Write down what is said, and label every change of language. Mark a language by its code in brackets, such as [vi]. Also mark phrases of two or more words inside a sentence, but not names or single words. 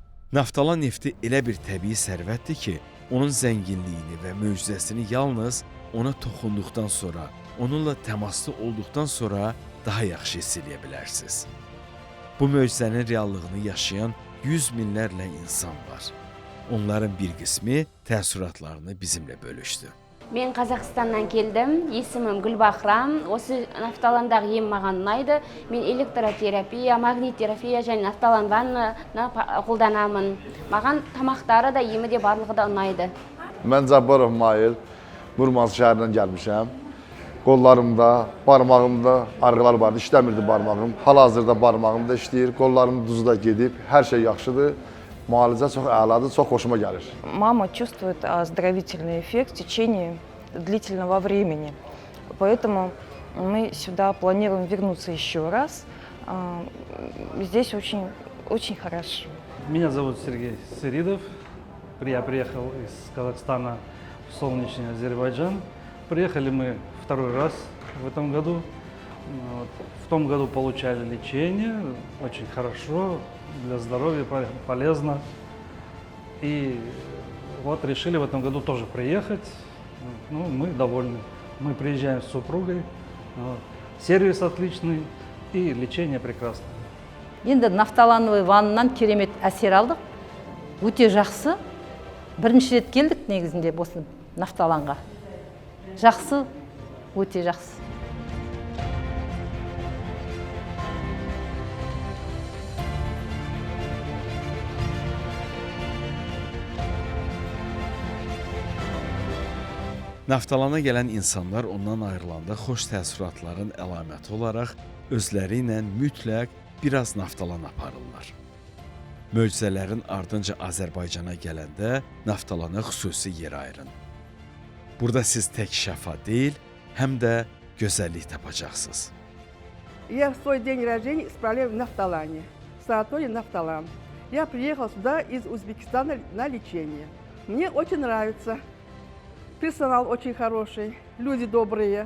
[az] Naftalan nefti elə bir təbii sərvətdir ki, onun zənginliyini və möcüzəsini yalnız ona toxunduqdan sonra, onunla təmaslı olduqdan sonra daha yaxşı hiss edə bilərsiniz. Bu möcüzənin reallığını yaşayan yüz minlərlə insan var. Onların bir qismi təəssüratlarını bizimlə bölüşdü. [kk] Мен Қазақстаннан келдім, есімім Гүлбахрам. Осы нафталандағы ем маған ұнайды. Мен электротерапия, магниттерапия және нафталан ваннаны қолданамын. Маған тамақтары да, емі де барлығы да ұнайды. [az] Mən Cabbarov Mail, Murmansk şəhərindən gəlmişəm. Qollarımda, barmağımda arıqlar vardı, işləmirdi barmağım. Hal-hazırda barmağım da işləyir, qollarım duzda gedib, hər şey yaxşıdır. Müalicə çox əladır, çox xoşuma gəlir. [ru] Мама чувствует оздоровительный эффект в течение длительного времени. Поэтому мы сюда планируем вернуться еще раз. Здесь очень хорошо. Меня зовут Сергей Сыридов. Я приехал из Казахстана в солнечный Азербайджан. Приехали мы второй раз в этом году. В том году получали лечение, очень хорошо, для здоровья полезно. И вот решили в этом году тоже приехать. Ну, мы довольны. Мы приезжаем с супругой. Сервис отличный и лечение прекрасное. [kk] Енді нафталановый ваннан керемет әсер алдық. Өте жақсы. Бірінші рет келдік негізінде осы нафталанға. Жақсы, өте жақсы. [az] Naftalana gələn insanlar ondan ayrılanda xoş təəssüratların əlaməti olaraq özləri ilə mütləq biraz naftalan aparırlar. Möcüzələrin ardınca Azərbaycana gələndə naftalana xüsusi yer ayırın. Burada siz tək şəfa deyil, həm də gözəllik tapacaqsınız. [ru] Я в свой день рождения исправляю в Нафталане, в санатории Нафталан. Я приехал сюда из Узбекистана на лечение. Мне очень нравится. Персонал очень хороший, люди добрые.